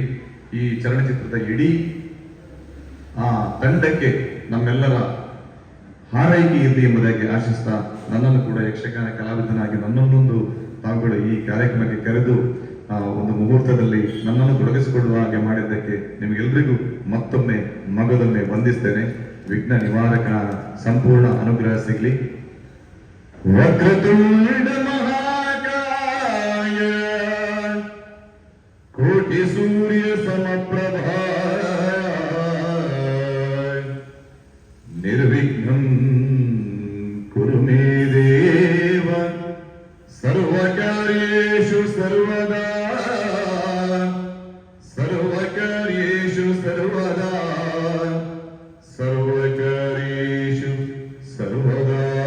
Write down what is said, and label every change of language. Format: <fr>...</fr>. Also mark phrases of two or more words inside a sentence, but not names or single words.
<kn>ಈ ಚಲನಚಿತ್ರದ ಇಡೀ ತಂಡಕ್ಕೆ ನಮ್ಮೆಲ್ಲರ ಹಾರೈಕೆ ಇರಲಿ ಎಂಬುದಾಗಿ ಆಶಿಸ್ತಾ, ನನ್ನನ್ನು ಕೂಡ ಯಕ್ಷಗಾನ ಕಲಾವಿದನಾಗಿ ನನ್ನನ್ನೊಂದು ತಾವುಗಳು ಈ ಕಾರ್ಯಕ್ರಮಕ್ಕೆ ಕರೆದು ಒಂದು ಮುಹೂರ್ತದಲ್ಲಿ ನನ್ನನ್ನು ತೊಡಗಿಸಿಕೊಳ್ಳುವ ಹಾಗೆ ಮಾಡಿದ್ದಕ್ಕೆ ನಿಮಗೆಲ್ಲರಿಗೂ ಮತ್ತೊಮ್ಮೆ ಮಗದೊಮ್ಮೆ ವಂದಿಸ್ತೇನೆ. ವಿಘ್ನ ನಿವಾರಕ ಸಂಪೂರ್ಣ ಅನುಗ್ರಹ ಸಿಗಲಿ.</kn> <sa>ವಕ್ರತುಂಡ ಮಹಾಕಾಯ ಕೋಟಿ ಸೂರ್ಯ ಸಮಪ್ರಭಾ ನಿರ್ವಿಘ್ನಂ ಕುರು ಮೇ ದೇವ ಸರ್ವಕಾರ್ಯೇಷು ಸರ್ವದಾ ಸರ್ವಕಾರ್ಯೇಷು ಸರ್ವದಾ ಸರ್ವಕಾರ್ಯೇಷು ಸರ್ವದಾ.</sa>